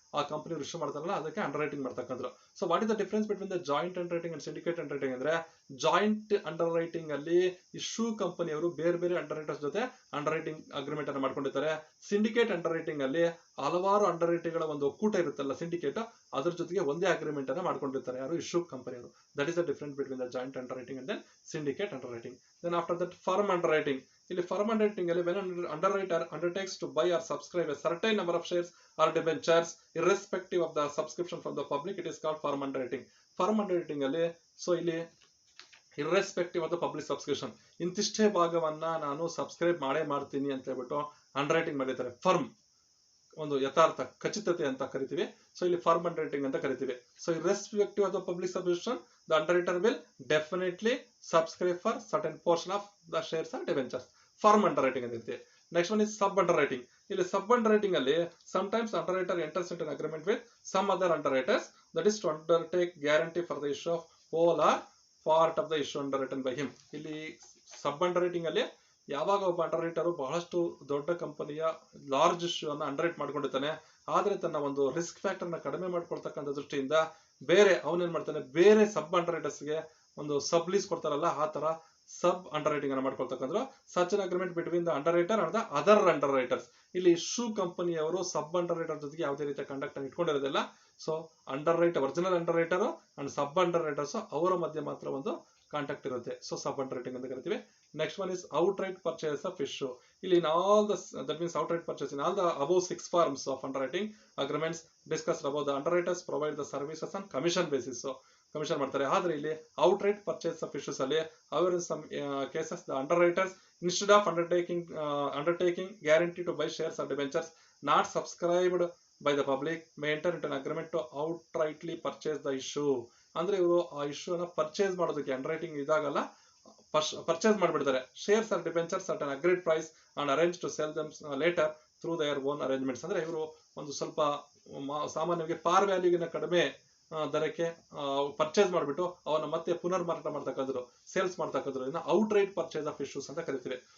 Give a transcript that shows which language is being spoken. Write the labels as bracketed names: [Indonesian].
[Kannada] ಆ company issue ಮಾಡ್ತಾರಲ್ಲ ಅದಕ್ಕೆ ಅಂಡರ್ ರೈಟಿಂಗ್ ಮಾಡ್ತಕ್ಕಂಥದ್ದು. [English] so what is the difference between the joint underwriting [Kannada] and syndicate under writing ಅಂದ್ರೆ, joint under writing ಅಲ್ಲಿ issue ಕಂಪನಿಯವರು ಬೇರೆ ಬೇರೆ ಅಂಡರ್ ರೈಟರ್ಸ್ ಜೊತೆ ಅಂಡರ್ ರೈಟಿಂಗ್ ಅಗ್ರಿಮೆಂಟ್ ಅನ್ನು ಮಾಡ್ಕೊಂಡಿರ್ತಾರೆ. ಸಿಂಡಿಕೇಟ್ ಅಂಡರ್ ರೈಟಿಂಗ್ ಅಲ್ಲಿ ಹಲವಾರು ಅಂಡರ್ ರೈಟಿಂಗ್ ಗಳ ಒಂದು ಒಕ್ಕೂಟ ಇರುತ್ತಲ್ಲ ಸಿಂಡಿಕೇಟ್, ಅದ್ರ ಜೊತೆಗೆ ಒಂದೇ ಅಗ್ರಿಮೆಂಟ್ ಅನ್ನ ಮಾಡ್ಕೊಂಡಿರ್ತಾರೆ ಯಾರು ಇಶ್ಯೂ ಕಂಪನಿಯವರು. [English] That is the difference between the joint underwriting and then syndicate underwriting. Then after that firm underwriting. [Kannada] ಇಲ್ಲಿ ಫರ್ಮ್ ಅಂಡರ್ ರೈಟಿಂಗ್ ಅಲ್ಲಿ [English] When underwriter undertakes to buy or subscribe a certain number of shares or debentures irrespective of the subscription from the public, it is called firm underwriting. [Kannada] Firm underwriting ಅಲ್ಲಿ so ಇಲ್ಲಿ [English] irrespective of the public subscription, [Kannada] ಇಂತಿಷ್ಟೇ ಭಾಗವನ್ನ ನಾನು subscribe ಮಾಡ್ತೀನಿ ಅಂತ ಹೇಳ್ಬಿಟ್ಟು under writing ಮಾಡಿರ್ತಾರೆ. Firm ಒಂದು ಯಥಾರ್ಥ ಖಚಿತತೆ ಅಂತ ಕರಿತೀವಿ. ಸೊ ಇಲ್ಲಿ ಫರ್ಮ್ ಅಂಡರ್ ರೈಟಿಂಗ್ ಅಂತ ಕರಿತೀವಿ. [English] So irrespective of the public subscription, the underwriter will definitely subscribe for certain portion of the shares or debentures. [Kannada] Firm under writing ಅಂತ ಇರುತ್ತೆ. [English] Next one is sub underwriting. [Kannada] ಇಲ್ಲಿ ಸಬ್ under writing ಅಲ್ಲಿ [English] sometimes underwriter enters into an agreement with some other underwriters, that is to undertake guarantee for the issue of whole or part of the issue underwritten by him. [Kannada] ಇಲ್ಲಿ ಸಬ್ under writing ಅಲ್ಲಿ ಯಾವಾಗ ಒಬ್ಬ under writer ಬಹಳಷ್ಟು ದೊಡ್ಡ ಕಂಪನಿಯ large issue ಅನ್ನ under right ಮಾಡ್ಕೊಂಡಿರ್ತಾನೆ, ಆದ್ರೆ ತನ್ನ ಒಂದು ರಿಸ್ಕ್ ಫ್ಯಾಕ್ಟರ್ ನ ಕಡಿಮೆ ಮಾಡ್ಕೊಳ್ತಕ್ಕಂಥ ದೃಷ್ಟಿಯಿಂದ ಬೇರೆ ಅವನೇನ್ ಮಾಡ್ತಾನೆ, ಬೇರೆ ಸಬ್ ಅಂಡರ್ ರೈಟರ್ಸ್ಗೆ ಒಂದು ಸಬ್ ಲೀಸ್ ಕೊಡ್ತಾರಲ್ಲ, ಆ ತರ ಸಬ್ ಅಂಡರ್ ರೈಟಿಂಗ್ ಅನ್ನು ಮಾಡ್ಕೊಳ್ತಕ್ಕಂಥ [English] Such an agreement between the underwriter and the other underwriters. [Kannada] ಇಲ್ಲಿ ಶೂ ಕಂಪನಿಯವರು ಸಬ್ ಅಂಡರ್ ರೈಟರ್ ಜೊತೆಗೆ ಯಾವುದೇ ರೀತಿಯ ಕಾಂಟ್ಯಾಕ್ಟ್ ಅನ್ನು ಇಟ್ಕೊಂಡಿರೋದಿಲ್ಲ. So under writer, original under writer and sub under writers ಅವರ ಮಧ್ಯೆ ಮಾತ್ರ ಒಂದು ಕಾಂಟ್ಯಾಕ್ಟ್ ಇರುತ್ತೆ. ಸೊ ಸಬ್ ಅಂಡರ್ ರೈಟಿಂಗ್ ಅಂತ ಕರಿತೀವಿ. [English] Next one is outright purchase of issue. ಇಲ್ಲಿ in all the, that means outright purchase in all the above 6 forms of underwriting agreements discussed above the underwriters provide the services on commission basis. [Kannada] Commission ಮಾಡ್ತಾರೆ. ಆದ್ರೆ ಇಲ್ಲಿ [English] Outright purchase of issues ಅಲ್ಲಿ our in some cases the underwriters instead of undertaking guarantee to buy shares or debentures not subscribed by the public may enter into an agreement to outrightly purchase the issue. [Kannada] ಅಂದ್ರೆ ಇವರು ಆ issue ಅನ್ನ purchase ಮಾಡೋದಕ್ಕೆ under writing ಇದಾಗಲ್ಲ, purchase ಮಾಡಿಬಿಡ್ತಾರೆ. [English] Shares or debentures at an agreed price and arrange to sell them later through their own arrangements. [Kannada] ಅಂದ್ರೆ ಇವರು ಒಂದು ಸ್ವಲ್ಪ ಸಾಮಾನ್ಯವಾಗಿ ಪಾರ್ ವ್ಯಾಲ್ಯೂಗಿನ ಕಡಿಮೆ ದರಕ್ಕೆ ಪರ್ಚೇಸ್ ಮಾಡಿಬಿಟ್ಟು ಅವನ್ನ ಮತ್ತೆ ಪುನರ್ ಮಾರಾಟ ಮಾಡ್ತಕ್ಕಂಥದ್ದು, ಸೇಲ್ಸ್ ಮಾಡ್ತಕ್ಕಂಥದ್ದು, ಇದನ್ನ out right purchase of issues ಅಂತ ಕರಿತೀವಿ.